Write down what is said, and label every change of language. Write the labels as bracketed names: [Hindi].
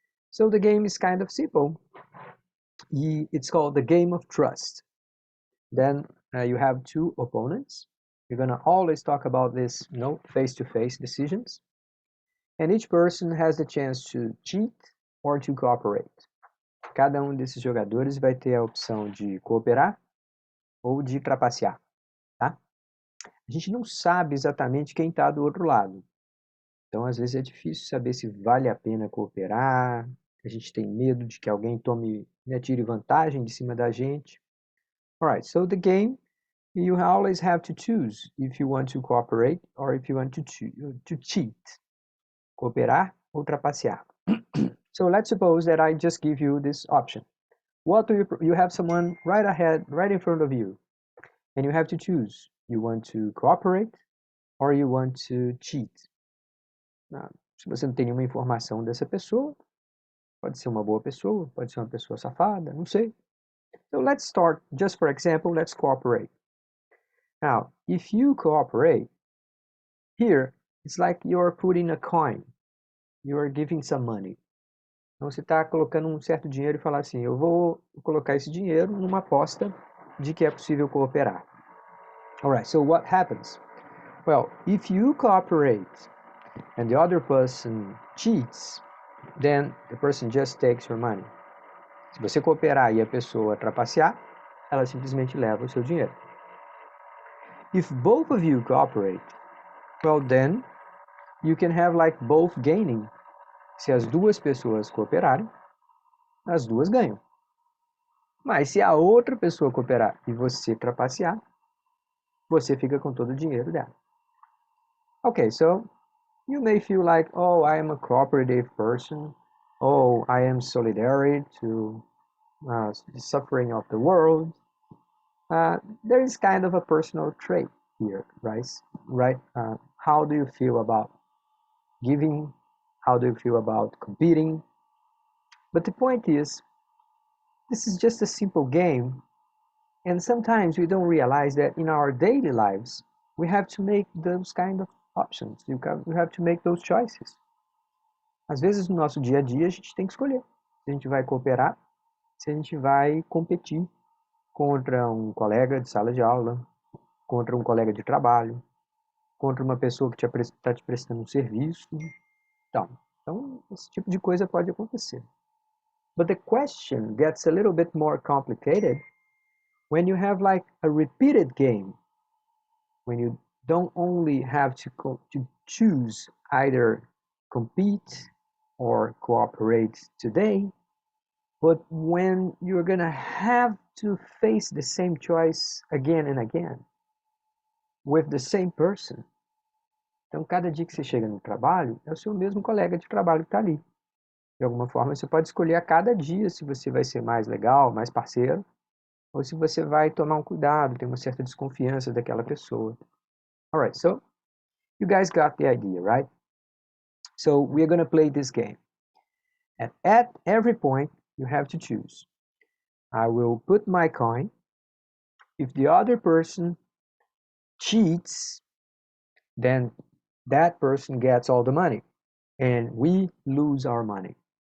[English] So the game is kind of simple. It's called the game of trust. Then you have two opponents. You're gonna always talk about this, face-to-face decisions. And each person has the chance to cheat or to cooperate. [Portuguese] Cada desses jogadores vai ter a opção de cooperar ou de trapacear, tá? A gente não sabe exatamente quem está do outro lado. Então, às vezes é difícil saber se vale a pena cooperar. A gente tem medo de que alguém tire vantagem de cima da gente. [English] Alright, so the game, you always have to choose if you want to cooperate or if you want to cheat. [Portuguese] Cooperar ou trapacear. [English] So let's suppose that I just give you this option. What do you have someone right ahead, right in front of you, and you have to choose. You want to cooperate or you want to cheat. [Portuguese] Se você não tem nenhuma informação dessa pessoa, pode ser uma boa pessoa, pode ser uma pessoa safada, não sei. [English] So let's start, just for example, let's cooperate. Now, if you cooperate, here, it's like you're putting a coin. You're giving some money. [Portuguese] Então, você está colocando um certo dinheiro e falar assim, eu vou colocar esse dinheiro numa aposta de que é possível cooperar. [English] Alright, so what happens? Well, if you cooperate and the other person cheats, then the person just takes your money. [Portuguese] Se você cooperar e a pessoa trapacear, ela simplesmente leva o seu dinheiro. [English] If both of you cooperate, well then, you can have like both gaining. [Portuguese] Se as duas pessoas cooperarem, as duas ganham. Mas se a outra pessoa cooperar e você trapacear, você fica com todo o dinheiro dela. [English] Okay, so you may feel like, oh, I am a cooperative person. Oh, I am solidary to the suffering of the world. There is kind of a personal trait here, right? How do you feel about giving? How do you feel about competing? But the point is, this is just a simple game, and sometimes we don't realize that in our daily lives, we have to make those kind of options. We have to make those choices. [Portuguese] Às vezes no nosso dia a dia a gente tem que escolher se a gente vai cooperar, se a gente vai competir contra um colega de sala de aula, contra um colega de trabalho, contra uma pessoa que está te prestando um serviço. Então, esse tipo de coisa pode acontecer. [English] But the question gets a little bit more complicated when you have like a repeated game, when you don't only have to choose either compete or cooperate today, but when you're gonna have to face the same choice again and again with the same person. [Portuguese] Então, cada dia que você chega no trabalho, é o seu mesmo colega de trabalho que está ali. De alguma forma, você pode escolher a cada dia se você vai ser mais legal, mais parceiro, ou se você vai tomar um cuidado, ter uma certa desconfiança daquela pessoa. [English] Alright, so you guys got the idea, right? So we're going to play this game. And at every point, you have to choose. I will put my coin. If the other person cheats, then that person gets all the money, and we lose our money.